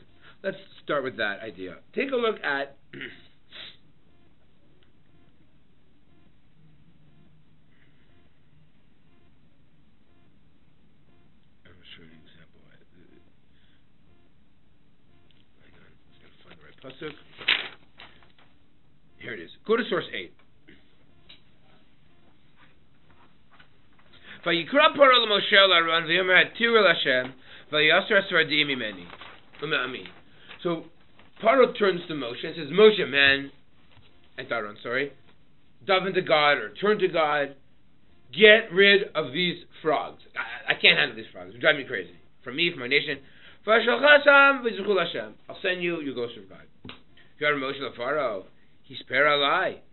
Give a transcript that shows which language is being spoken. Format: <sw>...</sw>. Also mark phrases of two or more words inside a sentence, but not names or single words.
<en>Let's start with that idea. Take a look at I'm going to show you an example. Hang on, I'm just going to find the right pasuk. Here it is. Go to source 8.</en> <he>ויקרא פרעה למשה ולאהרן ויאמר העתירו להשם ויסר הצפרדעים ממני ומעמי.</he> <en>So Paro turns to Moshe and says, Moshe, man, and Aaron, sorry, daven to God or turn to God, get rid of these frogs. I can't handle these frogs. They drive me crazy. From me, from my nation. I'll send you, you go serve God. If you are Moshe the Pharaoh, he's paralai.</en>